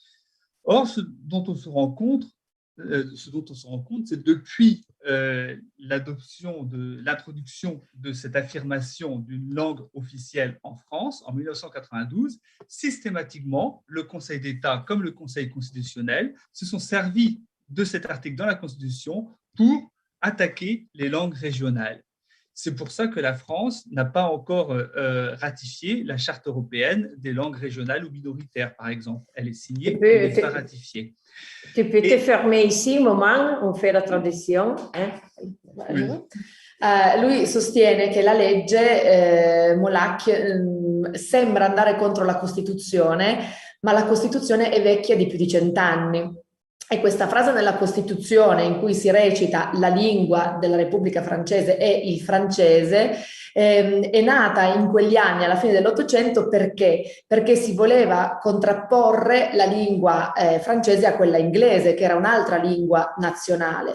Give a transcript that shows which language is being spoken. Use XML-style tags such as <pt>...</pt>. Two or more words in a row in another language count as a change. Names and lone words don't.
<fr>Or, ce dont on se rend compte ce dont on se rend compte, c'est depuis l'introduction de cette affirmation d'une langue officielle en France en 1992, systématiquement, le Conseil d'État comme le Conseil constitutionnel se sont servis de cet article dans la Constitution pour attaquer les langues régionales. C'est pour ça que la France n'a pas encore ratifié la Charte européenne des langues régionales ou minoritaires, par exemple. Elle est signée, mais n'est pas ratifiée. Tu peux te fermer ici un moment, on fait la traduzione. Oui.</fr> <it>Lui sostiene che la legge Molac sembra andare contro la Costituzione, ma la Costituzione è vecchia di più di 100 anni. E questa frase nella Costituzione in cui si recita la lingua della Repubblica Francese è il francese è nata in quegli anni, alla fine dell'Ottocento, perché si voleva contrapporre la lingua francese a quella inglese, che era un'altra lingua nazionale.</it>